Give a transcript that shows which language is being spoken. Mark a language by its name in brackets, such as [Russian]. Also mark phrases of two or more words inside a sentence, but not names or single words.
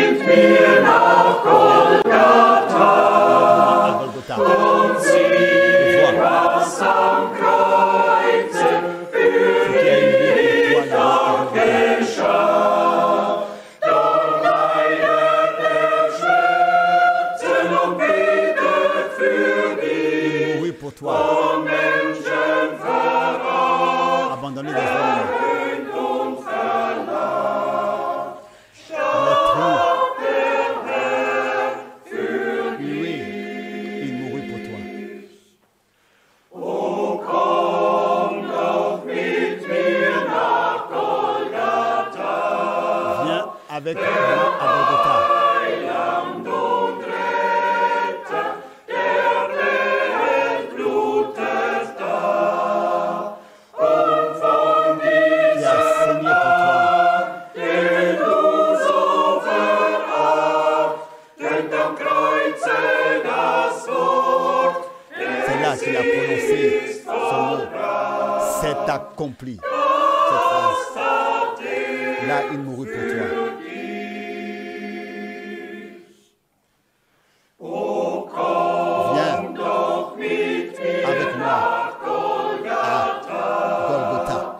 [German] mir nach Golgatha und sieh, was am Kreuze für dich da geschah. Doch leidet der Schmerzen und betet für dich, von Menschen verraten, [French] abandonné des hommes. [German] und verlassen. [French] Oui, il mourut pour toi. [German] Oh, komm doch mit mir nach Golgatha, [French] Viens avec moi à Golgotha. [German] Heiland und Retter, der Welt blutet da, und von [French] Qui a saigné pour toi. [German] den du so verachtet, am Kreuze das Wort, [French] C'est là qu'il a prononcé son mot. C'est accompli. Cette phrase. Là, il mourut pour toi. Viens avec moi à Golgotha.